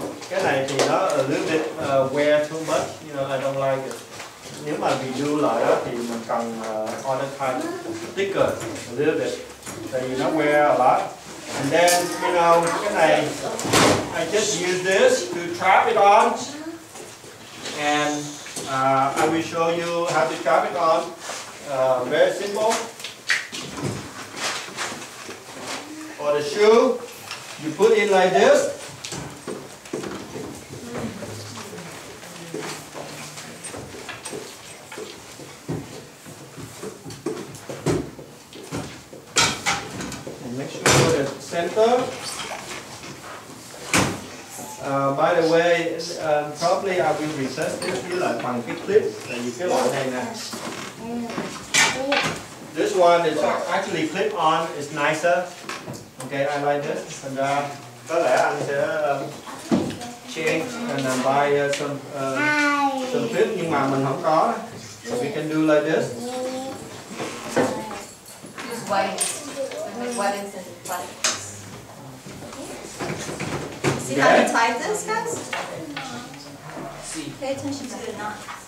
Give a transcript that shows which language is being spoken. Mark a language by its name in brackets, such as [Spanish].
[Vietnamese] Cái này thì nó [English] a little bit wear too much, you know, I don't like it. [Vietnamese] Nếu mà redo lại đó thì mình cần [English] other type thicker a little bit. [Vietnamese] Tại vì nó [English] wear a lot. And then, you know, [Vietnamese] cái này [English] I just use this to trap it on. And I will show you how to trap it on. Very simple. For the shoe, you put it like this. And make sure the center. By the way, probably I will recess this [Vietnamese] với lại bằng cái clip. Tại vì cái loại này nè. [English] This one is actually clip on, it's nicer. Okay, I like this. [Vietnamese] And có lẽ anh sẽ [English] change and buy some clip, [Vietnamese] nhưng mà mình không có. [English] So we can do like this. Use weddings. Make weddings and plastics. See how you tie this, guys? Pay attention to the knots.